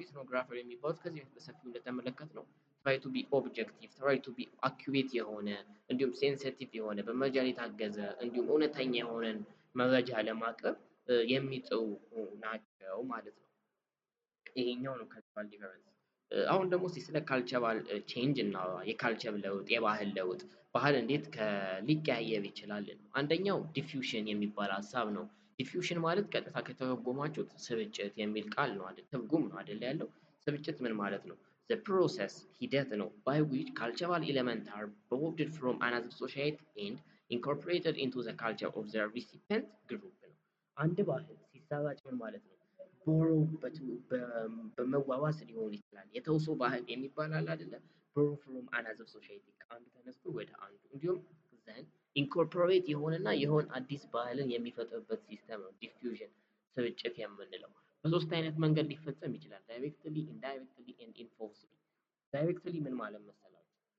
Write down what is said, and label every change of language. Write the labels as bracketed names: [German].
[Amharic] ኢትኖግራፈር የሚባሉት ከዚህ በፊት በሰፊው እንደተመለከት ነው [English] ትራይ ቱ ቢ ኦብጀክቲቭ፣ ትራይ ቱ ቢ አኩሬት [Amharic] የሆነ እንዲሁም ሴንሲቲቭ የሆነ በመረጃ የታገዘ እንዲሁም እውነተኛ የሆነን መረጃ ለማቅረብ የሚጥሩ ናቸው ማለት ነው። ይሄኛው ነው ካልቸራል ዲፈረንስ። አሁን ደግሞ ስለ ካልቸራል ቼንጅ እናወራ። የካልቸር ለውጥ፣ የባህል ለውጥ፣ ባህል እንዴት ሊቀያየር ይችላል ነው። አንደኛው ዲፊውዥን የሚባል ሀሳብ ነው። ዲፊውዥን ማለት ቀጥታ ከተረጎማችሁት ስርጭት የሚል ቃል ነው አይደል? ትርጉም ነው አይደል ያለው። ስርጭት ምን ማለት ነው? [English] the process [Amharic] ሂደት ነው [English] by which cultural elements are borrowed from another society and incorporated into the culture of the recipient group [Amharic] ነው። አንድ ባህል ሲሰራጭ ምን ማለት ነው? ቦሮ በመዋዋስ ሊሆን ይችላል። የተውሶ ባህል የሚባል አለ አይደለ? [English] ቦሮ ፍሮም አናዘር ሶሳይቲ [Amharic] ከአንዱ ተነስቶ ወደ አንዱ እንዲሁም ዘንድ ኢንኮርፖሬት የሆነና የሆነ አዲስ ባህልን የሚፈጥርበት ሲስተም ነው ዲፊውዥን ስርጭት የምንለው። በሶስት አይነት መንገድ ሊፈጸም ይችላል። [English] ዳይሬክትሊ፣ ኢንዳይሬክትሊ ኤንድ ኢንፎርስሊ። [Amharic] ዳይሬክትሊ ምን ማለት መሰላችሁ?